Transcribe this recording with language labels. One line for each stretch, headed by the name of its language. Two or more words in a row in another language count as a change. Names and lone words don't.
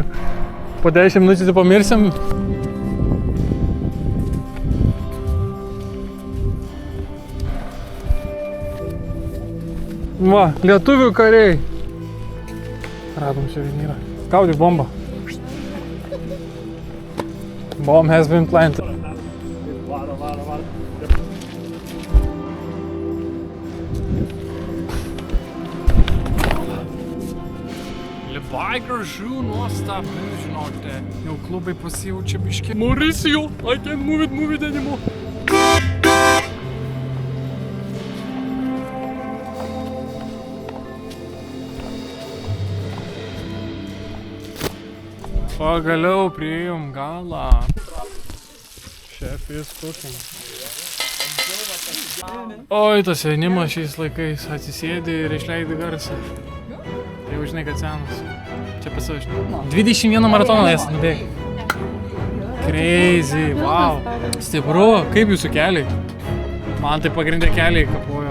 Lithuanian: Po 10 minučių tai pamirsim. Va, lietuvių kariai. Radom čia vienyrą. Gaudyk bombą.
English: Bomb has been planted.
Lithuanian: Labai gražu, nuostabu, žinote. Jau klubai pasijaučia biškį.
English: Mauricio, I can't move it anymore.
Lithuanian: Pagaliau priėjom galą.
English: Chef is cooking.
Lithuanian: Oi, tas jaunimas šiais laikais atsisėdi ir išleidi garsą. Jau žinai, kad senas. Čia pasivažinai. 21 maratoną esi nubėgai.
English: Crazy, wow.
Lithuanian: Stipru, kaip jūsų keliai? Man tai pagrindė keliai kapojo.